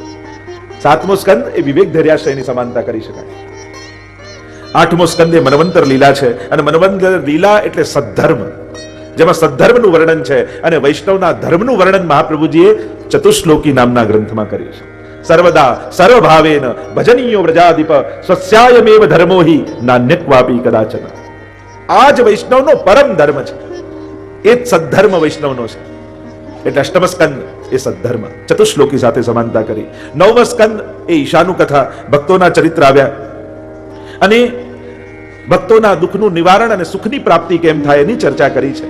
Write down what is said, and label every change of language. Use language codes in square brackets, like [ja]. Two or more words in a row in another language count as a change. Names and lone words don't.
[gu] 7મો સ્કંદ એ વિવેક ધૈર્યાશ્રયની સમાનતા કરી શકાય. 8મો સ્કંદ એ મનવંતર લીલા છે. અને મનવંતર લીલા એટલે સદ્ધર્મ, જેમાં સદ્ધર્મનું વર્ણન છે. અને વૈષ્ણવના ધર્મનું વર્ણન મહાપ્રભુજીએ ચતુશ્લોકી નામના ગ્રંથમાં કર્યું છે. [sa] સર્વદા સર્વભાવેન ભજનીયો વ્રજાધિપ સ્વસ્યાયમેવ ધર્મો હિ નાન્યક્વાપી કદાચન. [gu] આ જ વૈષ્ણવનો પરમ ધર્મ છે. એ જ સદ્ધર્મ વૈષ્ણવનો છે. એટલે અષ્ટમ સ્કંદ એ સદ્ધર્મ ચતુશ્લોકી સાથે સમાનતા કરી. 9મો સ્કંદ એ ઈશાનું કથા, ભક્તોના ચરિત્ર આવ્યા અને ભક્તોના દુઃખનું નિવારણ અને સુખની પ્રાપ્તિ કેમ થાય એની ચર્ચા કરી છે.